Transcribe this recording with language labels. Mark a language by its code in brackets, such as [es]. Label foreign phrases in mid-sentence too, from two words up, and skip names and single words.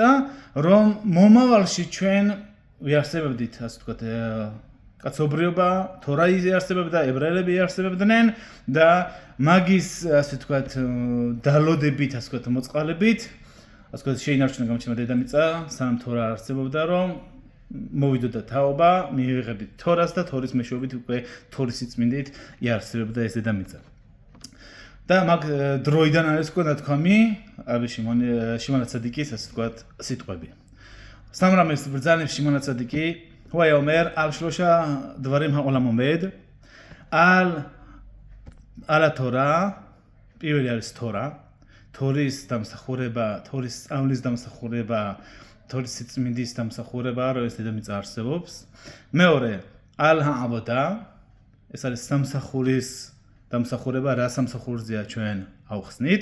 [ka] რომ მომავალში ჩვენ ვიარსებებდით, ასე ვთქვათ, კაცობრიობა, თორა იარსებებდა, ებრაელები იარსებებდნენ და მაგის, ასე ვთქვათ, დალოდებით, ასე ვთქვათ, მოწყალებით, ასე ვთქვათ, შეინარჩუნა გამჩენმა დედამიწა, სანამ თორა არ არსებობდა, რომ მოვიდოდა თაობა, მიიღებდით თორას და თორის მეშვეობით უკვე თორის სიწმინდით იარსებებდა ეს დედამიწა. და მაგ დროიდან არის უკვე ნათქვამი, შიმონ ცადიკის, ასე ვთქვათ, სიტყვები. სამრამეს ბრძანებს შიმონ ცადიკი, [he] הוא אומר על שלושה דברים העולם עומד על תורה [ka] პირველი არის თორა, თორის დამსახურება, თორის სწავლის დამსახურება, თორის სიწმინდის დამსახურება, რომ ეს დედამიწა არსებობს. მეორე ალ-აბოდა, ეს არის სამსახურის დამსახურება, რა სამსახურზეა ჩვენ ავხსნით.